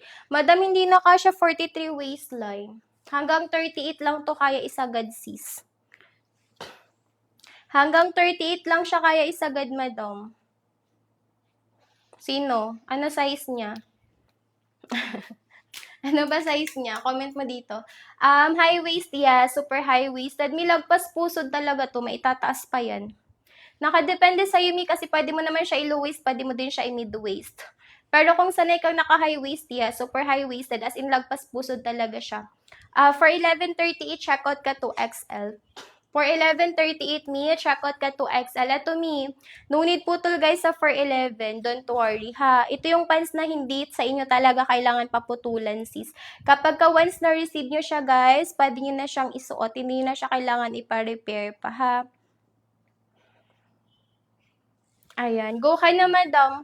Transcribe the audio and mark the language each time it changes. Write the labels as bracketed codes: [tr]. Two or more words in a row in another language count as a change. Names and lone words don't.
[tl] Madam, hindi na kasya 43 waistline. Hanggang 38 lang to kaya isagad, sis. Hanggang 38 lang siya kaya isagad, madam. Sino? Ano size niya? Ano ba size niya? Comment mo dito. [en] High waist, yeah. Super high waisted. [tl] May lagpas pusod talaga to. May itataas pa yan. Nakadepende sa Yumi kasi pwede mo naman siya i-low waist, pwede mo din siya i-mid waist. Pero kung sanay kang naka-high waist, [en] yeah, super high waisted, as in [tl] lagpas pusod talaga siya. [en] For 11.38, check out ka to XL. For 11.38 me, check out ka to XL. [tl] Ito me, [en] no need [tl] putol guys sa 411, [en] don't worry [tl] ha. Ito yung pants na hindi sa inyo talaga kailangan paputulan sis. Kapag ka once na-receive nyo siya guys, pwede nyo na siyang isuot, hindi na siya kailangan ipa-repair pa ha. Ayan, go ka na madam.